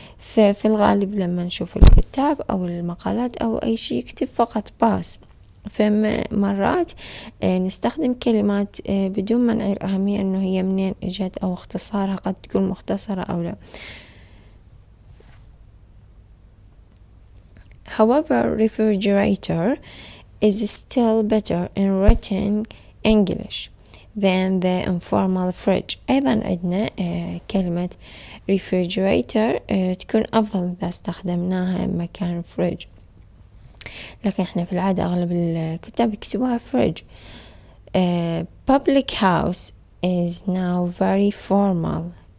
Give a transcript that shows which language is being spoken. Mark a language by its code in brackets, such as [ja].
[ar] في الغالب لما نشوف الكتاب أو المقالات أو أي شيء يكتب فقط باس. فمرات نستخدم كلمات بدون ما نعير أهمية إنه هي منين إجت أو اختصارها قد تكون مختصرة أو لا. [en] However, refrigerator is still better in written English than the informal fridge. [ar] أيضا عندنا كلمة refrigerator تكون أفضل إذا استخدمناها مكان fridge، لكن إحنا في العادة أغلب الكتاب يكتبوها fridge. [en] Public house is now very formal.